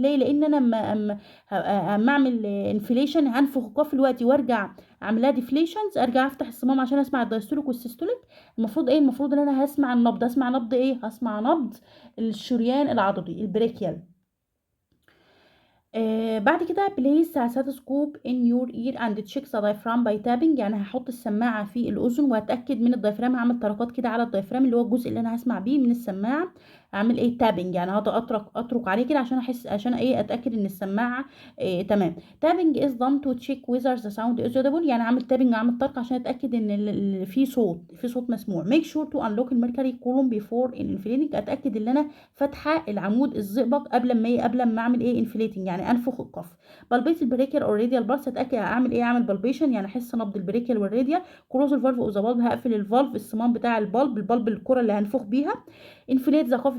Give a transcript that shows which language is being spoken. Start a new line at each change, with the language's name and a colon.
Arabic: ليه؟ لان انا اما اعمل انفليشن هنفخ القاف دلوقتي وارجع اعملها ديفليشنز، ارجع افتح الصمام عشان اسمع الدايستوليك والسيستوليك. المفروض ايه؟ المفروض ان انا هسمع النبض. هسمع نبض ايه؟ هسمع نبض الشريان العضلي البريكيال. بعد كده
English: place a stethoscope in your ear and check the diaphragm by tapping.
Arabic: يعني هحط السماعة في الأذن وأتأكد من الدايفرام. هعمل طرقات كده على الدايفرام اللي هو الجزء اللي أنا هسمع بيه من السماعة. أعمل إيه؟ تابنج، يعني هقعد أطرق عليه كده عشان أحس، عشان إيه؟ أتأكد إن السماعة تمام.
English: tapping is done to check whether the sound is audible.
Arabic: يعني أعمل تابنج، أعمل طرق عشان أتأكد إن في صوت مسموع.
English: make sure to unlock الميركوري column before inflating.
Arabic: أتأكد إن أنا فاتحة العمود الزئبق قبل ما أعمل إيه؟ inflating، يعني انفخ القف. بلبيت البريكيال او الراديال بالس. اتاكد اعمل ايه؟ اعمل بالبيشن، يعني احس نبض البريكيال والراديال. كروز الفالف او ذا بالب، هقفل الفالف الصمام بتاع البلب الكره اللي هنفخ بيها. انفليت ذا قف.